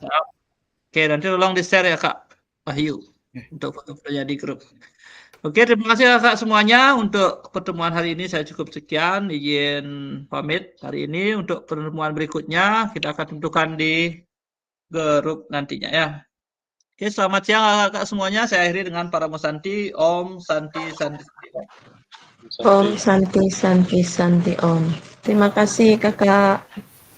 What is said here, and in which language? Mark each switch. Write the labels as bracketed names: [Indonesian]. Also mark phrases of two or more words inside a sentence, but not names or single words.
[Indonesian] Oke, nanti tolong di-share ya Kak Wahyu untuk foto-fotonya di grup. Oke, terima kasih Kak semuanya untuk pertemuan hari ini. Saya cukup sekian, izin pamit hari ini. Untuk pertemuan berikutnya kita akan tentukan di grup nantinya ya. Oke, selamat siang Kak semuanya. Saya akhiri dengan para Santi. [Sanskrit] ॐ शान्ति शान्ति. ॐ शान्ति शान्ति शान्ति ॐ. [Indonesian] Terima kasih Kakak.